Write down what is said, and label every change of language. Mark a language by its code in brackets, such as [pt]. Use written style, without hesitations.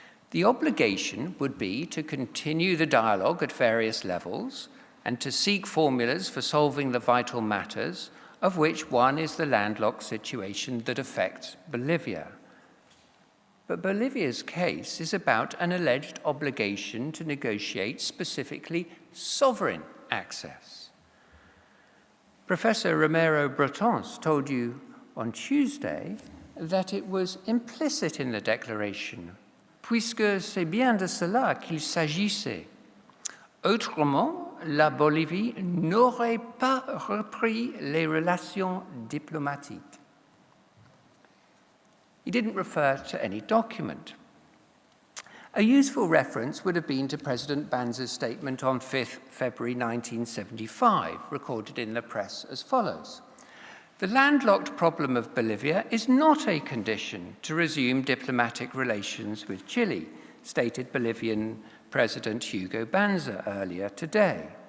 [en] The obligation would be to continue the dialogue at various levels and to seek formulas for solving the vital matters, of which one is the landlocked situation that affects Bolivia. But Bolivia's case is about an alleged obligation to negotiate specifically sovereign access. Professor Romero Bretons told you on Tuesday that it was implicit in the declaration, [fr] puisque c'est bien de cela qu'il s'agissait. Autrement, la Bolivie n'aurait pas repris les relations diplomatiques. [en] He didn't refer to any document. A useful reference would have been to President Banza's statement on 5th February 1975, recorded in the press as follows. The landlocked problem of Bolivia is not a condition to resume diplomatic relations with Chile, stated Bolivian President Hugo Banza earlier today.